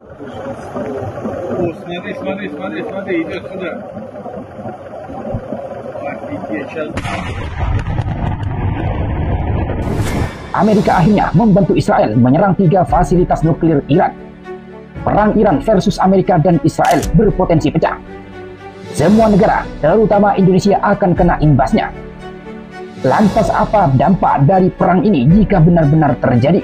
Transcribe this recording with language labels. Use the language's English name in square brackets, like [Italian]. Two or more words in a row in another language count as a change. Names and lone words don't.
[Russian] Смотри, смотри, смотри, смотри, идет сюда. Офигеть, сейчас. [Indonesian] Amerika akhirnya membantu Israel menyerang 3 fasilitas nuklir Iran. Perang Iran versus Amerika dan Israel berpotensi pecah. Semua negara, terutama Indonesia, akan kena imbasnya. Lantas apa dampak dari perang ini jika benar-benar terjadi?